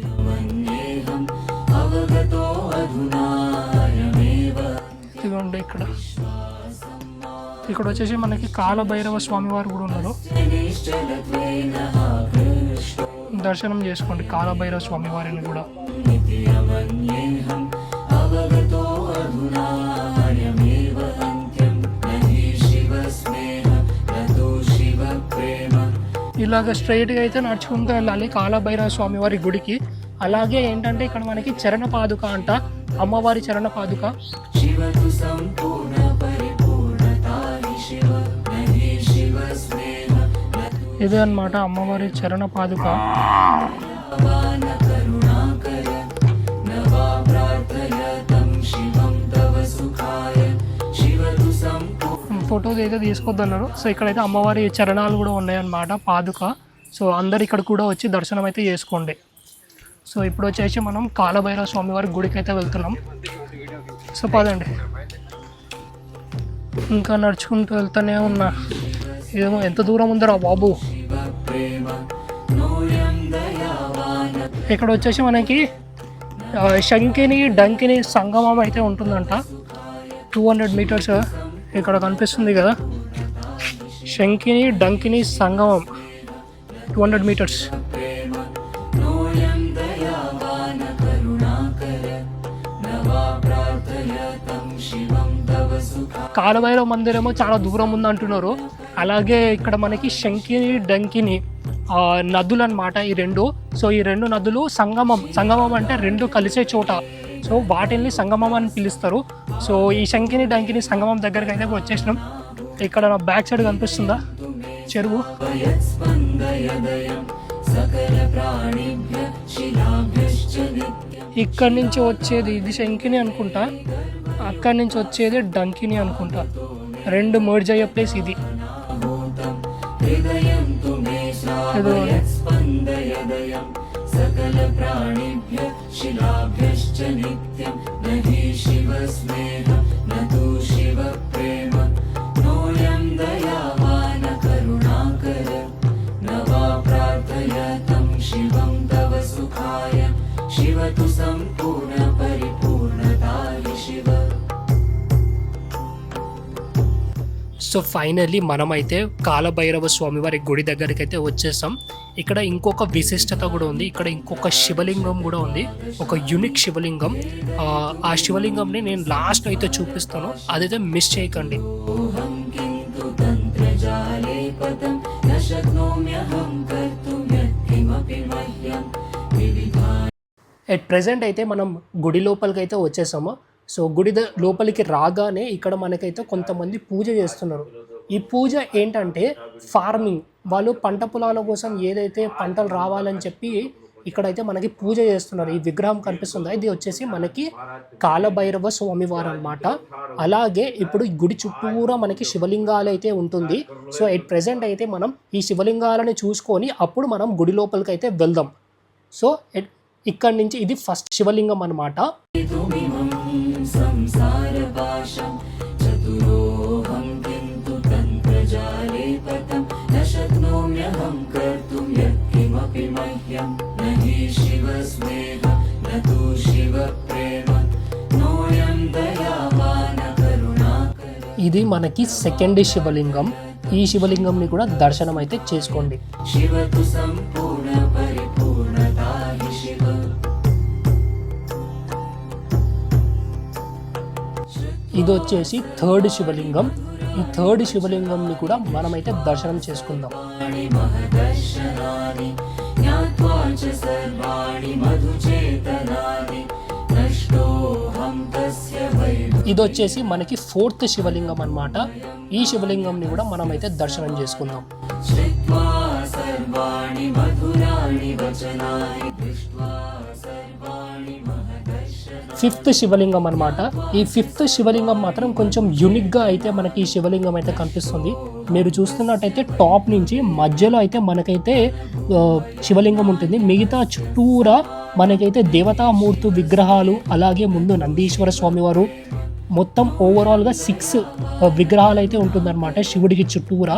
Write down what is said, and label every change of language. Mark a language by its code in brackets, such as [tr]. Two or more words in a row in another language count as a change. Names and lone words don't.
[te] ఇదిగోండి ఇక్కడ వచ్చేసి మనకి కాలభైరవ స్వామి వారు కూడా ఉన్నారు. దర్శనం చేసుకోండి కాలభైరవ స్వామి వారిని కూడా. [sa] नित्यमन्येऽहम् अवगतो अधुना अयमेव अन्त्यं न हि शिवस्नेह न तु शिवप्रेम. [te] ఇలాగ స్ట్రైట్గా అయితే నడుచుకుంటూ వెళ్ళాలి కాలభైరవ స్వామి వారి గుడికి. అలాగే ఏంటంటే ఇక్కడ మనకి చరణ పాదుక అంట, అమ్మవారి చరణ పాదుక. [sa] शिव तु सम्पूर्ण परिपूर्णता हि शिव न हि शिवस्नेह न तु [te] ఇదే అన్నమాట అమ్మవారి చరణ పాదుక. [sa] न करुणाकर न वा प्रार्थयतं शिवं तव सुखाय. शिव तु सम्पूर्ण [te] ఫొటోస్ అయితే తీసుకొద్దన్నారు. సో ఇక్కడైతే అమ్మవారి చరణాలు కూడా ఉన్నాయన్నమాట, పాదుక. సో అందరు ఇక్కడ కూడా వచ్చి దర్శనం అయితే చేసుకోండి. సో ఇప్పుడు వచ్చేసి మనం కాలభైరవ స్వామి వారి గుడికి అయితే వెళ్తున్నాం. సో పదండి, ఇంకా నడుచుకుంటూ వెళ్తూనే ఉన్నా. ఏమో ఎంత దూరం ఉందరా బాబు. [sa] प्रेम नोऽयं दयावान्. [te] ఇక్కడ వచ్చేసి మనకి శంకిని డంకిని సంగమం అయితే ఉంటుందంట. 200 మీటర్స్ ఇక్కడ కనిపిస్తుంది కదా, శంకిని డంకిని సంగమం 200 మీటర్స్. [sa] प्रेम नोऽयं दयावान् करुणाकर न वा प्रार्थयतं शिवं तव सुखाय. [te] కాలభైరవ మందిరమో చాలా దూరం ఉంది అంటున్నారు. అలాగే ఇక్కడ మనకి శంకిని డంకిని నదులు అన్నమాట ఈ రెండు. సో ఈ రెండు నదులు సంగమం అంటే రెండు కలిసే చోట. సో వాటిని సంగమం అని పిలుస్తారు. సో ఈ శంకిని డంకిని సంగమం దగ్గరికి అయితే వచ్చేసినాం. ఇక్కడ నా [en] back side [te] కనిపిస్తుందా చెరువు. [sa] यत्स्पन्दयदयं सकलप्राणिभ्यः शिलाभ्यश्च नित्यं. [te] ఇక్కడి నుంచి వచ్చేది ఇది శంకిని అనుకుంటా, అక్కడి నుంచి వచ్చేది డంకిని అనుకుంటా. రెండు మర్జ్ అయ్యే ప్లేస్ ఇది. [sa] भूतं हृदयं तु मे यत्स्पन्दयदयं सकलप्राणिभ्यः शिलाभ्यश्च नित्यं न हि शिवस्नेह न तु शिवप्रेम नोऽयं दयावान् करुणाकर न वा प्रार्थयतं शिवं तव सुखाय. शिव तु सम्पूर्ण परिपूर्णता हि शिव. [te] సో ఫైనల్లీ మనమైతే కాలభైరవ స్వామి వారి గుడి దగ్గరికి అయితే వచ్చేసాం. ఇక్కడ ఇంకొక విశిష్టత కూడా ఉంది. ఇక్కడ ఇంకొక శివలింగం కూడా ఉంది, ఒక యూనిక్ శివలింగం. ఆ శివలింగంని నేను లాస్ట్ అయితే చూపిస్తాను, అదైతే మిస్ చేయకండి. [sa] ओहं किन्तु तन्त्रजाले पतं न शक्नोम्यहं कर्तुं यत्किमपि मह्यं विविधानि. [en] at present [te] అయితే మనం గుడి లోపలికి అయితే వచ్చేసాము. సో గుడి లోపలికి రాగానే ఇక్కడ మనకైతే కొంతమంది పూజ చేస్తున్నారు. ఈ పూజ ఏంటంటే ఫార్మింగ్, వాళ్ళు పంట పొలాల కోసం ఏదైతే పంటలు రావాలని చెప్పి ఇక్కడైతే మనకి పూజ చేస్తున్నారు. ఈ విగ్రహం కనిపిస్తుందా, ఇది వచ్చేసి మనకి కాలభైరవ స్వామివారు అన్నమాట. అలాగే ఇప్పుడు ఈ గుడి చుట్టూరా మనకి శివలింగాలు అయితే ఉంటుంది. సో [en] at present [te] అయితే మనం ఈ శివలింగాలని చూసుకొని అప్పుడు మనం గుడి లోపలికి అయితే వెళ్దాం. సో ఇక్కడి నుంచి ఇది ఫస్ట్ శివలింగం అన్నమాట. [sa] तुमिमं संसारपाशं चतुरोऽहं किन्तु तन्त्रजाले पतं न शक्नोम्यहं कर्तुं यत्किमपि मह्यं न हि शिवस्नेह न तु शिवप्रेम नोऽयं दयावान् करुणाकर. [te] ఇది మనకి సెకండ్ శివలింగం. ఈ శివలింగంని కూడా దర్శనం అయితే చేసుకోండి. [sa] शिव तु सम्पूर्ण परिपूर्णता हि शिव. [te] ఇది వచ్చేసి థర్డ్ శివలింగం. ఈ థర్డ్ శివలింగంని కూడా మనమైతే దర్శనం చేసుకుందాం. [sa] महदर्शनानि ज्ञात्वा च सर्वाणि मधुचेतनानि नष्टोऽहं तस्य वैभवम्. [te] ఇది వచ్చేసి మనకి ఫోర్త్ శివలింగం అన్నమాట. ఈ శివలింగంని కూడా మనమైతే దర్శనం చేసుకుందాం. [sa] श्रुत्वा सर्वाणि मधुराणि वचनानि दृष्ट्वा सर्वाणि महदर्शनानि. [te] ఫిఫ్త్ శివలింగం అన్నమాట. ఈ ఫిఫ్త్ శివలింగం మాత్రం కొంచెం యూనిక్గా అయితే మనకి ఈ శివలింగం అయితే కనిపిస్తుంది. మీరు చూస్తున్నట్టయితే టాప్ నుంచి మధ్యలో అయితే మనకైతే శివలింగం ఉంటుంది. మిగతా చుట్టూరా మనకైతే దేవతామూర్తి విగ్రహాలు, అలాగే ముందు నందీశ్వర స్వామివారు, మొత్తం ఓవరాల్గా 6 విగ్రహాలు అయితే ఉంటుందన్నమాట శివుడికి చుట్టూరా.